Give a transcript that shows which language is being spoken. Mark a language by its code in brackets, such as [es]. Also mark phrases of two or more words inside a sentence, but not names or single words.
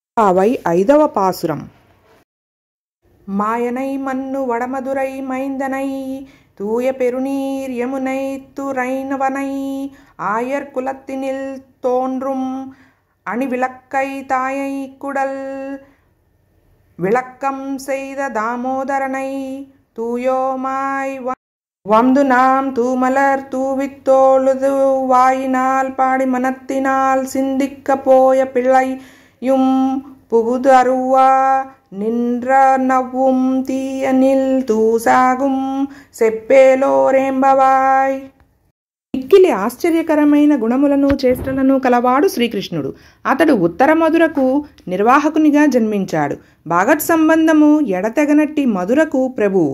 [te] 55వ పాసురం. [ta] மாயனை மன்னு வடமதுரை மைந்தனை தூய பெருநீர் யமுனை துறைனவனை ஆயர் குலத்தினில் தோன்றும் அணிவிளக்கை தாயை குடல் விளக்கம் செய்த தாமோதரனை தூயோமாய் வந்து நாம் தூமலர் தூவித்தோழுது வாயினால் பாடி மனத்தினால் சிந்திக்க போய பிள்ளையும் புகுது அருவா நின்ற நவ்வும் தீயினில் தூசாகும் செப்பேலோர் எம்பாவாய். [te] మిక్కిలి ఆశ్చర్యకరమైన గుణములను చేష్టలను కలవాడు శ్రీకృష్ణుడు. అతడు ఉత్తర మధురకు నిర్వాహకునిగా జన్మించాడు. భాగవత్ సంబంధము ఎడతెగనట్టి మధురకు ప్రభువు.